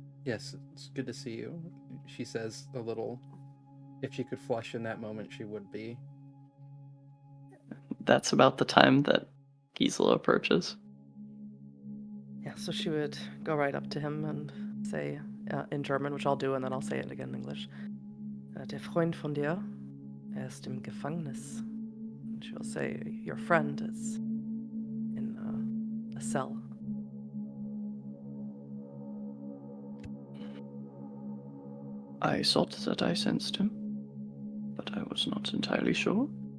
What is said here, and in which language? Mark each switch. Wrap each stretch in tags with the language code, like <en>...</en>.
<en>Yes, it's good to see you. She says a little. If she could flush in that moment, she would be. That's about the time that Gisela approaches. Yeah, so she would go right up to him and say in German, which I'll do, and then I'll say it again in English.</en> <de>Der Freund von dir, ist im Gefängnis.</de> <en>And she'll say, your friend is in a cell. I thought that I sensed him, but I was not entirely sure.</en>